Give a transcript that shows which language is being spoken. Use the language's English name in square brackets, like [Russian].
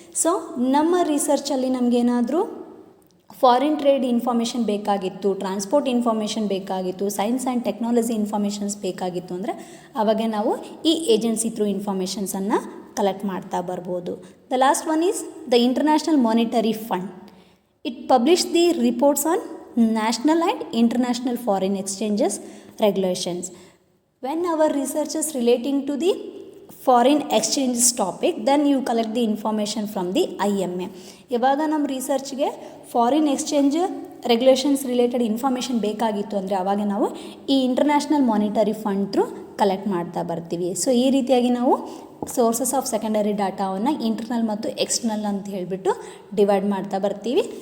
[Kannada] So ನಮ್ಮ ರಿಸರ್ಚಲ್ಲಿ ನಮಗೇನಾದರೂ foreign trade information ಬೇಕಾಗಿತ್ತು, transport information ಬೇಕಾಗಿತ್ತು, ಸೈನ್ಸ್ ಆ್ಯಂಡ್ ಟೆಕ್ನಾಲಜಿ ಇನ್ಫಾರ್ಮೇಷನ್ಸ್ ಬೇಕಾಗಿತ್ತು ಅಂದರೆ ಆವಾಗ ನಾವು ಈ ಏಜೆನ್ಸಿ ಥ್ರೂ ಇನ್ಫಾರ್ಮೇಷನ್ಸನ್ನು ಕಲೆಕ್ಟ್ ಮಾಡ್ತಾ ಬರ್ಬೋದು. [English] The last one is the international monetary fund. It published the reports on national and international foreign exchanges regulations. When our research is relating to the foreign exchanges topic, then you collect the information from the IMA. [Kannada] ಇವಾಗ ನಮ್ಮ ರಿಸರ್ಚ್ಗೆ foreign exchange regulations related information ಬೇಕಾಗಿತ್ತು ಅಂದರೆ ಆವಾಗ ನಾವು ಈ international monetary fund through collect ಮಾಡ್ತಾ ಬರ್ತೀವಿ. So ಈ ರೀತಿಯಾಗಿ ನಾವು ಸೋರ್ಸಸ್ ಆಫ್ ಸೆಕೆಂಡರಿ ಡಾಟಾವನ್ನು ಇಂಟರ್ನಲ್ ಮತ್ತು ಎಕ್ಸ್ಟರ್ನಲ್ ಅಂತ ಹೇಳಿಬಿಟ್ಟು ಡಿವೈಡ್ ಮಾಡ್ತಾ ಬರ್ತೀವಿ.